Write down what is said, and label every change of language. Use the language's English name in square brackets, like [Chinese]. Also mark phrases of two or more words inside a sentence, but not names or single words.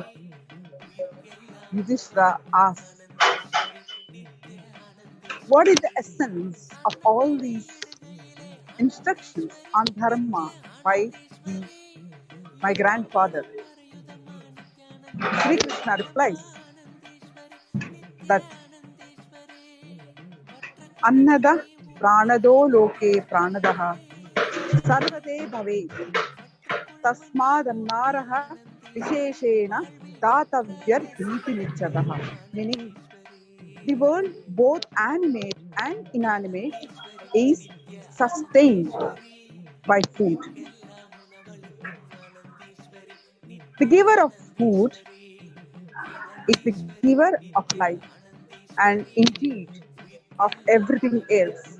[English] Yudhishthira asks, what is the essence of all these instructions on dharma by my grandfather? Sri Krishna replies that [Sanskrit] अन्नदः प्राणदो लोके प्राणदः सर्वदो भवेत् तस्मादन्नं विशेषेण दातव्यम् इति निश्चयः. [English] Meaning, the world, both animate and inanimate, is sustained by food. The giver of food is the giver of life and indeed of everything else.